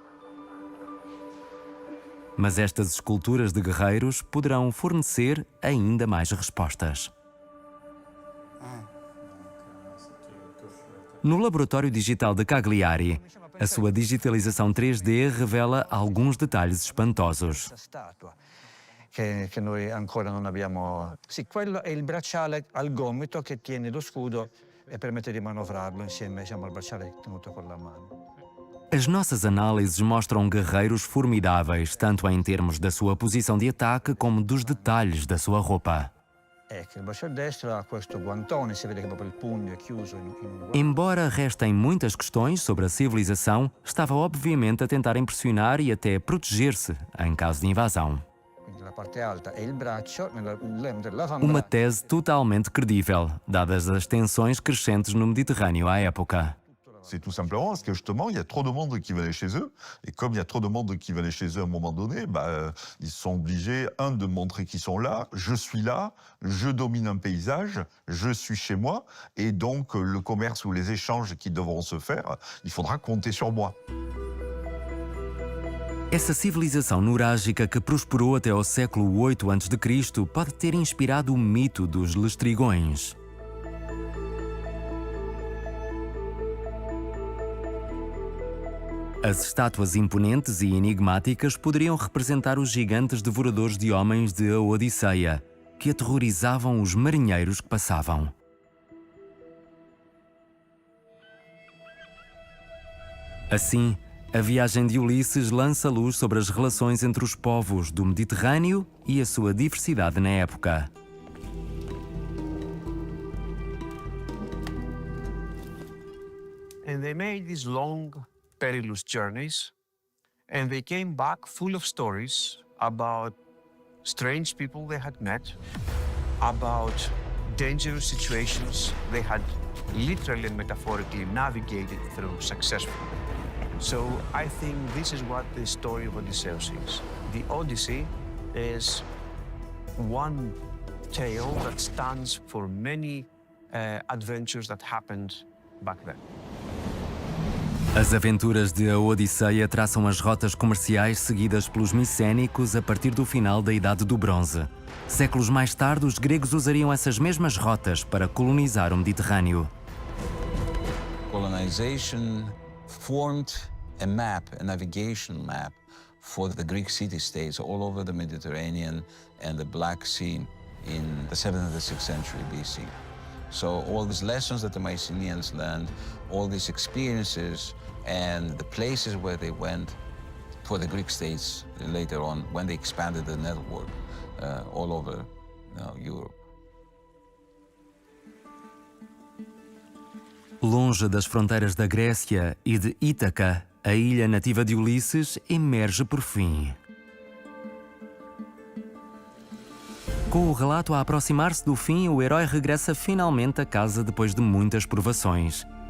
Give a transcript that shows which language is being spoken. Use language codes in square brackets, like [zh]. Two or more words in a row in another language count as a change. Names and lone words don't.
[pt] Mas estas esculturas de guerreiros poderão fornecer ainda mais respostas. No laboratório digital de Cagliari, a sua digitalização 3D revela alguns detalhes espantosos. [it] Che noi ancora non abbiamo. Sì, quello è il bracciale al gomito che tiene lo scudo e permette di manovrarlo insieme, diciamo, al bracciale tenuto con la mano. [pt] As nossas análises mostram guerreiros formidáveis, tanto em termos da sua posição de ataque como dos detalhes da sua roupa. [it] Ecco, il bracciale destro ha questo guantone, si vede che proprio il pugno è chiuso in un guanto. [pt] Embora restem muitas questões sobre a civilização, estava obviamente a tentar impressionar e até proteger-se em caso de invasão. [it] Quindi la parte alta è il braccio, nell'avambraccio. [pt] Uma tese totalmente credível, dadas as tensões crescentes no Mediterrâneo à época. [fr] C'est tout simplement parce que justement, il y a trop de monde qui venait chez eux. Et comme il y a trop de monde qui venait chez eux à un moment donné, ils sont obligés, de montrer qu'ils sont là, je suis là, je domine un paysage, je suis chez moi. Et donc, le commerce ou les échanges qui devront se faire, il faudra compter sur moi. [pt] Essa civilização nurágica que prosperou até ao século VIII a.C. pode ter inspirado o mito dos lestrigões. As estátuas imponentes e enigmáticas poderiam representar os gigantes devoradores de homens de A Odisseia, que aterrorizavam os marinheiros que passavam. Assim, a viagem de Ulisses lança luz sobre as relações entre os povos do Mediterrâneo e a sua diversidade na época. [en] And they made these long, perilous journeys, and they came back full of stories about strange people they had met, about dangerous situations they had literally and metaphorically navigated through successfully. So I think this is what the story of Odysseus is. The Odyssey is one tale that stands for many adventures that happened back then. [pt] As aventuras de A Odisseia traçam as rotas comerciais seguidas pelos micénicos a partir do final da Idade do Bronze. Séculos mais tarde, os gregos usariam essas mesmas rotas para colonizar o Mediterrâneo. [en] Colonization formed a map, a navigation map for the Greek city-states all over the Mediterranean and the Black Sea in the 7th and the 6th century BC. So all these lessons that the Mycenaeans learned, all these experiences and the places where they went for the Greek states later on when they expanded the network all over Europe. [pt] Longe das fronteiras da Grécia e de Ítaca, a ilha nativa de Ulisses emerge por fim. Com o relato a aproximar-se do fim, o herói regressa finalmente a casa depois de muitas provações.